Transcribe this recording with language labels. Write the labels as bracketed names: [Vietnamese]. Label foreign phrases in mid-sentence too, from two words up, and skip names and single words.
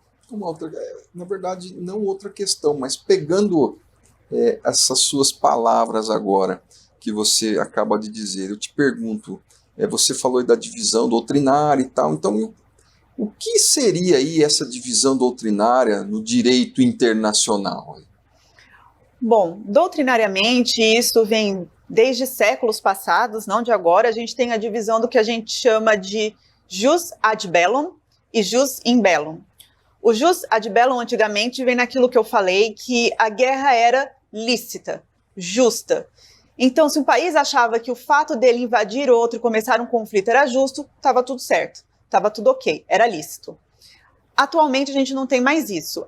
[Portuguese] Na verdade, não outra questão, mas pegando essas suas palavras agora, que você acaba de dizer, eu te pergunto, você falou aí da divisão doutrinária e tal, então o que seria aí essa divisão doutrinária no direito internacional? Bom, doutrinariamente isso vem desde séculos passados, não de agora. A gente tem a divisão do que a gente chama de [Latin] jus ad bellum [Portuguese] e [Latin] jus in bellum. [Portuguese] O [Latin] jus ad bellum [Portuguese] antigamente vem naquilo que eu falei, que a guerra era lícita, justa. Então, se um país achava que o fato dele invadir outro e começar um conflito era justo, estava tudo certo. Estava tudo ok, era lícito. Atualmente a gente não tem mais isso.